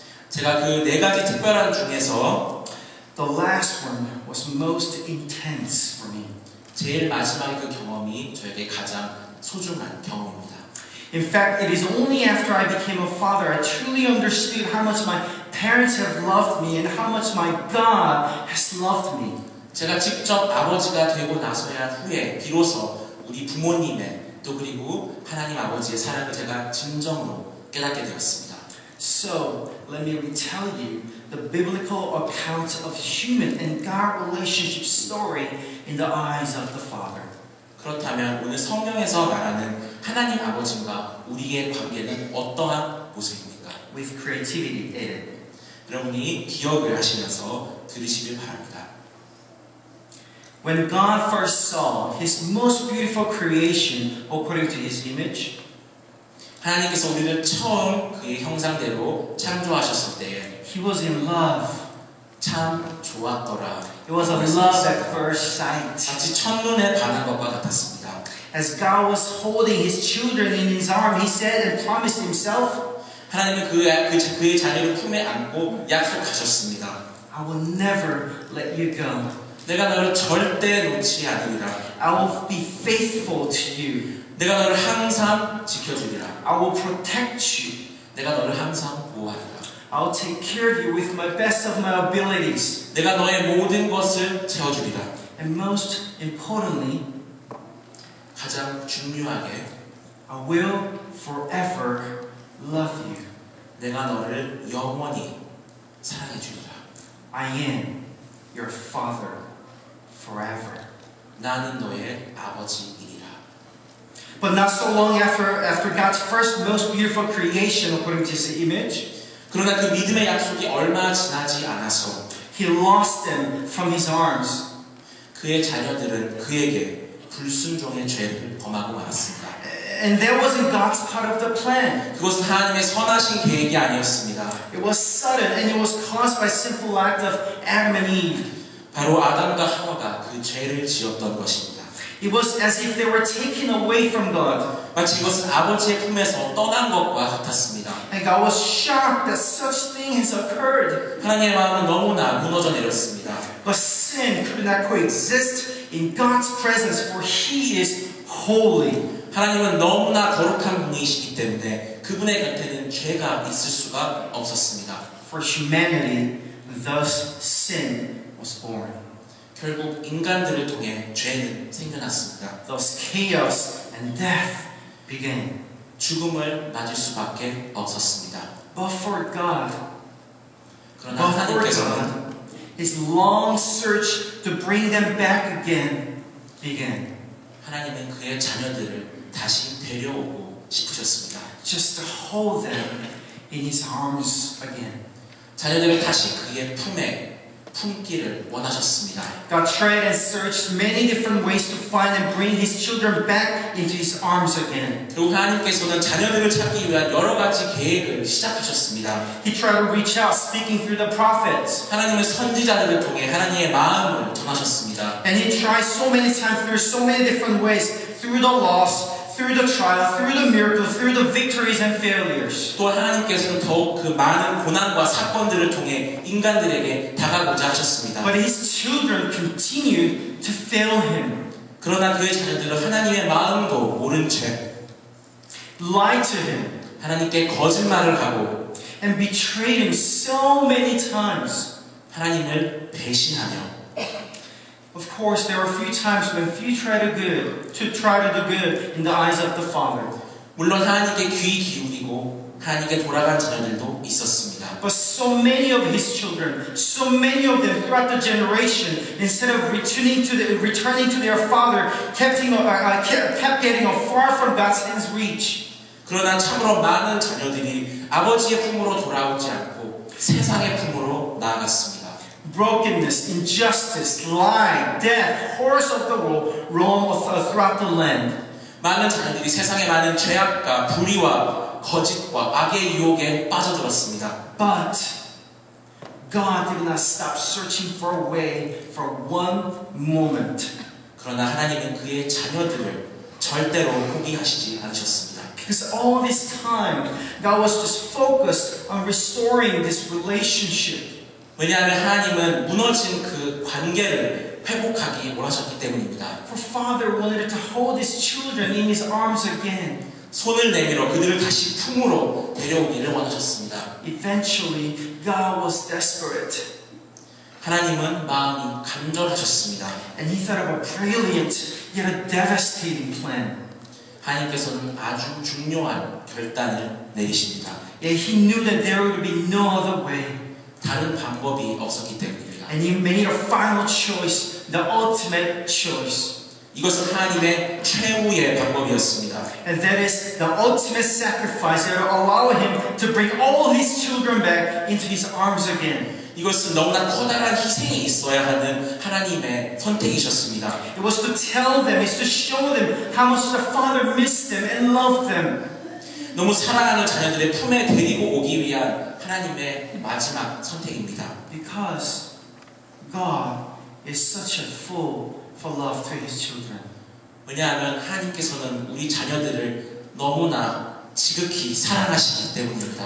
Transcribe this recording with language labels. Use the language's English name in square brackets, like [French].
[Korean] 제가 그 네 가지 특별한 중에서 [English] the last one was most intense for me. [Korean] 제일 마지막에 그 경험이 저에게 가장 소중한 경험입니다. [English] In fact, it is only after I became a father I truly understood how much my parents have loved me and how much my God has loved me. [Korean] 제가 직접 아버지가 되고 나서야 후에 비로소 우리 부모님의 또 그리고 하나님 아버지의 사랑을 제가 진정으로 깨닫게 되었습니다. [English] So, let me retell you the biblical account of human and God relationship story in the eyes of the Father. [Korean] 그렇다면 오늘 성경에서 말하는 하나님 아버지와 우리의 관계는 어떠한 모습입니까? [English] With creativity added. [Korean] 여러분이 기억을 하시면서 들으시길 바랍니다. [English] When God first saw His most beautiful creation according to His image, [Korean] 하나님께서 우리를 처음 그의 형상대로 창조하셨을 때에 [English] He was in love. [Korean] 참 좋았더라. [English] It was a love at first sight. [Korean] 마치 첫눈에 반한 것과 같았습니다. [English] As God was holding His children in His arm, He said and promised Himself, [Korean] 하나님은 그의 자녀를 품에 안고 약속하셨습니다. [English] I will never let you go. [Korean] 내가 너를 절대 놓지 않으리라. [English] I will be faithful to you. [Korean] 내가 너를 항상 지켜주리라. [English] I will protect you. [Korean] 내가 너를 항상 보호하리라. [English] I will take care of you with my best of my abilities. [Korean] 내가 너의 모든 것을 채워주리라. [English] And most importantly, [Korean] 가장 중요하게 [English] I will forever love you. [Korean] 내가 너를 영원히 사랑해 주리라. [English] I am your father forever. [Korean] 나는 너의 아버지이니라. [English] But not so long after God's first most beautiful creation according to His image, [Korean] 그러나 그 믿음의 약속이 얼마 지나지 않아서 [English] He lost them from His arms. [Korean] 그의 자녀들은 그에게 불순종의 죄를 범하고 말았습니다. [English] And that wasn't God's part of the plan. [Korean] 그것은 하나님의 선하신 계획이 아니었습니다. [English] It was sudden and it was caused by sinful act of Adam and Eve. [Korean] 바로 아담과 하와가 그 죄를 지었던 것입니다. [English] It was as if they were taken away from God. [Korean] 마치 이것은 아버지의 품에서 떠난 것과 같았습니다. [English] And God was shocked that such thing has occurred. [Korean] 하나님의 마음은 너무나 무너져 내렸습니다. [English] But sin could not coexist in God's presence, for He is holy. [Korean] 하나님은 너무나 거룩한 분이시기 때문에 그분의 곁에는 죄가 있을 수가 없었습니다. [English] For humanity, thus sin was born. [Korean] 결국 인간들을 통해 죄는 생겨났습니다. [English] Thus chaos and death began. [Korean] 죽음을 맞을 수밖에 없었습니다. [English] But for God, [Korean] 그러나 하나님께서는 [English] His long search to bring them back again began. [Korean] 하나님은 그의 자녀들을 다시 데려오고 싶으셨습니다. [English] Just to hold them in His arms again. [Korean] 자녀들을 다시 그의 품에 품기를 원하셨습니다. [English] God tried and searched many different ways to find and bring His children back into His arms again. [Korean] 그리고 하나님께서는 자녀들을 찾기 위한 여러 가지 계획을 시작하셨습니다. [English] He tried to reach out, speaking through the prophets. [Korean] 하나님은 선지자들을 통해 하나님의 마음을 전하셨습니다. [English] And He tried so many times through so many different ways, through the loss, through the trial, through the miracle, through the victories and failures. [Korean] 또 하나님께서는 더욱 그 많은 고난과 사건들을 통해 인간들에게 다가고자 하셨습니다. [English] But His children continued to fail Him. [Korean] 그러나 그의 자녀들은 하나님의 마음도 모른 채 [English] Lied to Him. [Korean] 하나님께 거짓말을 하고 [English] And betrayed Him so many times. [Korean] 하나님을 배신하며 [English] Of course, there were a few times when few try to do good in the eyes of the Father. [Korean] 물론 하나님께 귀 기울이고 하나님께 돌아간 자녀들도 있었습니다. [English] But so many of his children, so many of them throughout the generation, instead of returning to their father, kept getting far from God's hands reach. [Korean] 그러나 참으로 많은 자녀들이 아버지의 품으로 돌아오지 않고 세상의 품으로 나아갔습니다. [English] Brokenness, injustice, lie, death, horrors of the world roam throughout the land. [Korean] 많은 자녀들이 세상의 많은 죄악과 불의와 거짓과 악의 유혹에 빠져들었습니다. [English] But God did not stop searching for a way for one moment. [Korean] 그러나 하나님은 그의 자녀들을 절대로 포기하시지 않으셨습니다. [English] Because all this time, God was just focused on restoring this relationship. [Korean] 왜냐하면 하나님은 무너진 그 관계를 회복하기 원하셨기 때문입니다. [English] For Father wanted to hold His children in His arms again. [Korean] 손을 내밀어 그들을 다시 품으로 데려오기를 원하셨습니다. [English] Eventually, God was desperate. [Korean] 하나님은 마음이 간절하셨습니다. [English] And He thought of a brilliant yet a devastating plan. [Korean] 하나님께서는 아주 중요한 결단을 내리십니다. [English] Yet He knew that there would be no other way. [Korean] 다른 방법이 없었기 때문입니다. [English] And He made a final choice, the ultimate choice. [Korean] 이것은 하나님의 최후의 방법이었습니다. [English] And that is the ultimate sacrifice that will allow Him to bring all His children back into His arms again. [Korean] 이것은 너무나 커다란 희생이 있어야 하는 하나님의 선택이셨습니다. [English] It was to tell them, it's to show them how much the Father missed them and loved them. [Korean] 너무 사랑하는 자녀들의 품에 데리고 오기 위한 하나님의 마지막 선택입니다. [English] Because God is such a fool for love to His children. [Korean] 왜냐하면 하나님께서는 우리 자녀들을 너무나 지극히 사랑하시기 때문입니다.